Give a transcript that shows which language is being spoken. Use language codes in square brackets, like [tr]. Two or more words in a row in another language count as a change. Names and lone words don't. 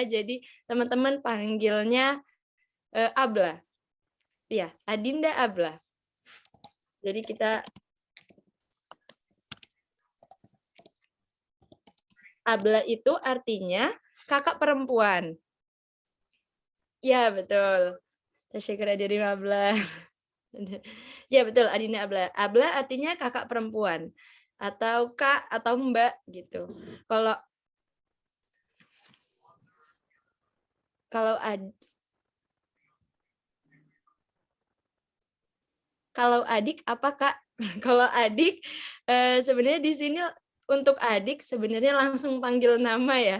[id] Jadi teman-teman panggilnya abla. Ya, Adinda abla. Jadi kita abla itu artinya kakak perempuan. Ya, betul. [tr] Teşekkür ederim abla. [id] Ya, betul, Adinda abla. Abla artinya kakak perempuan atau kak atau mbak gitu. Kalau adik apa Kak? Kalau adik sebenarnya di sini untuk adik sebenarnya langsung panggil nama ya.